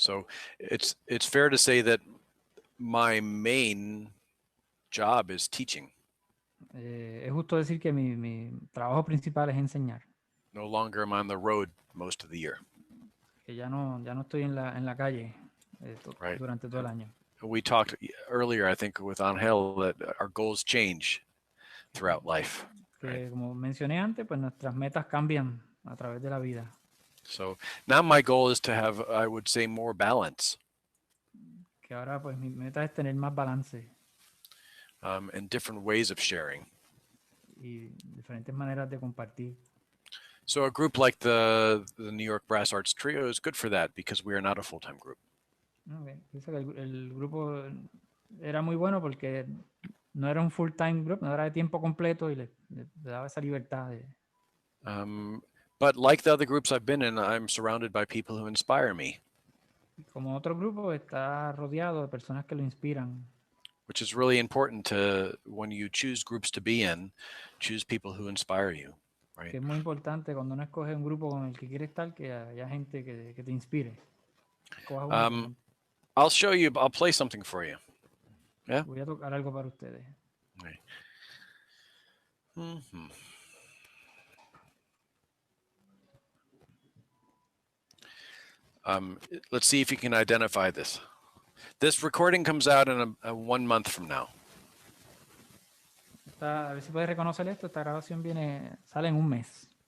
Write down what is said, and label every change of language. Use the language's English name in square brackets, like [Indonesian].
[English] So it's fair to say that my main job is teaching. [Spanish] Es justo decir que mi trabajo principal es enseñar. [English] No longer am I on the road most of the year. [Spanish] Que ya no estoy en la calle [English] Right. [Spanish] durante todo el año. [English] We talked earlier, I think, with Angel, that our goals change throughout life. [Spanish] Que [English] right? [Spanish] como mencioné antes, pues nuestras metas cambian a través de la vida. [English] So now my goal is to have, I would say, more balance. [Spanish] Que ahora pues mi meta es tener más balance. [English] And different ways of sharing. [Spanish] Y diferentes maneras de compartir. [English] So a group like the New York Brass Arts Trio is good for that because we are not a full-time group. Okay. [Spanish] Dice que el grupo era muy bueno porque no era un [English] full-time group, [Spanish] no era de tiempo completo y le daba esa libertad de... [English] But like the other groups I've been in, I'm surrounded by people who inspire me. [Spanish] Como otro grupo está rodeado de personas que lo inspiran. [English] Which is really important to, when you choose groups to be in, choose people who inspire you. Right. [Spanish] Que es muy importante cuando uno escoge un grupo con el que quiere estar, que haya gente que te inspire. Escoja uno. [English] I'll show you. I'll play something for you. Yeah. [Spanish] Voy a tocar algo para ustedes. [English] Right. Mm-hmm. Let's see if you can identify this. This recording comes out in a 1 month from now. [Spanish] A ver si puedes reconocer esto. Esta grabación sale en un mes.